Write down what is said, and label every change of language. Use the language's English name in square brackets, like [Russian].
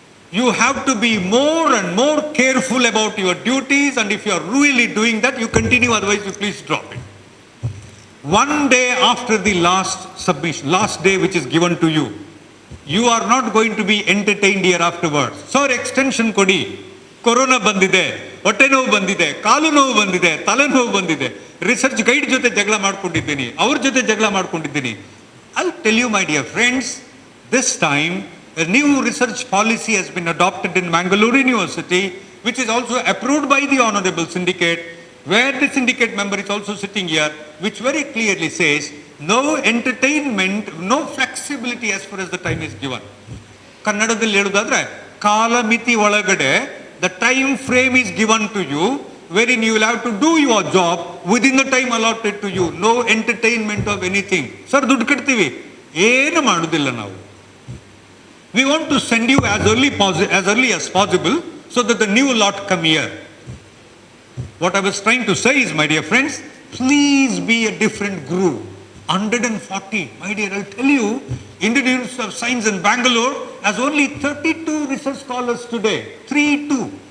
[English] You have to be more and more careful about your duties, and if you are really doing that, you continue, otherwise you please drop it. One day after the last submission, last day which is given to you, you are not going to be entertained here afterwards. [Kannada] Sir, extension kodi. Corona bandide, ಹೊಟ್ಟೆ ನೋವು ಬಂದಿದೆ, ಕಾಲು ನೋವು ಬಂದಿದೆ, ತಲೆ ನೋವು ಬಂದಿದೆ, research guide ಜೊತೆ ಜಗಳ ಮಾಡ್ಕೊಂಡಿದ್ದೀನಿ, ಅವ್ರ ಜೊತೆ ಜಗಳ ಮಾಡ್ಕೊಂಡಿದ್ದೀನಿ. [English] I'll tell you, my dear friends, this time a new research policy has been adopted in Mangalore University, which is also approved by the Honorable Syndicate, where the syndicate member is also sitting here, which very clearly says no entertainment, no flexibility as far as the time is given. [Kannada] ಕನ್ನಡದಲ್ಲಿ ಹೇಳುವುದಾದ್ರೆ ಕಾಲಮಿತಿ ಒಳಗಡೆ [English] the time frame is given to you, wherein you will have to do your job within the time allotted to you. No entertainment of anything. [Kannada] Sir, ದುಡ್ಡು ಕಟ್ತೀವಿ, ಏನು ಮಾಡುವುದಿಲ್ಲ ನಾವು. [English] We want to send you as early as possible so that the new lot come here. What I was trying to say is, my dear friends, please be a different group. 140, my dear, I'll tell you, Indian Institute of Science in Bangalore has only 32 research scholars today. 32.